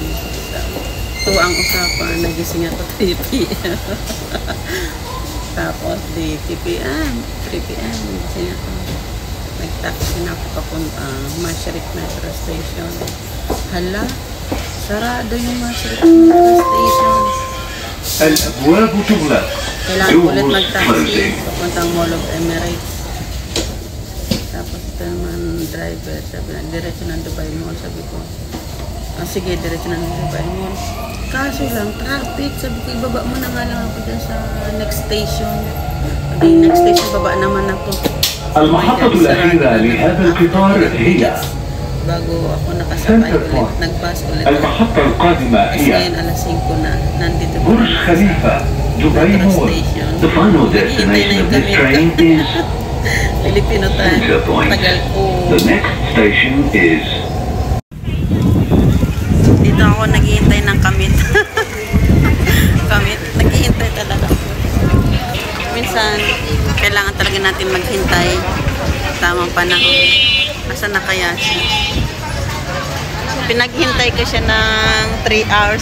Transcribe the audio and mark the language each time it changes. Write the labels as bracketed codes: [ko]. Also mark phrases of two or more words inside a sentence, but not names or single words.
[tl] 2 ang usapan, nagising ako 3 p.m. Tapos, 3 p.m. nagising ako. Nag-taxi na ako papunta Maastricht Metro Station. Hala, sarado yung Maastricht Metro Station. [ar] الأبواب تغلق. [tl] Kailangan ulit mag-taxi papuntang Mall of Emirates. Tapos ito naman driver, sabi na, diretso ng Dubai Mall. Sabi ko, sige, diretso ng Dubai Mall. Kaso lang, traffic. Sabi ko, ibaba mo na nga lang ako dyan sa [en] next station. [tl] Okay, [en] next station, [tl] baba naman ako. [ar] المحطة الأخيرة لهذا القطار هي [tl] bago ako nakasakay ulit, nag-bus ulit. [ar] المحطة القادمة [tl] Kasi [ar] هي [tl] ngayon alas 5 na, nandito po [ar] برج خليفة دبي مول. [en] The final destination of this train is Filipino time. [tl] Tagal ko. The next station is Dito ako naghihintay ng kamit. Kamit, naghihintay talaga. Minsan, kailangan talaga natin maghintay. Tamang panahon. Asan na kaya siya? Pinaghintay ko siya ng 3 hours.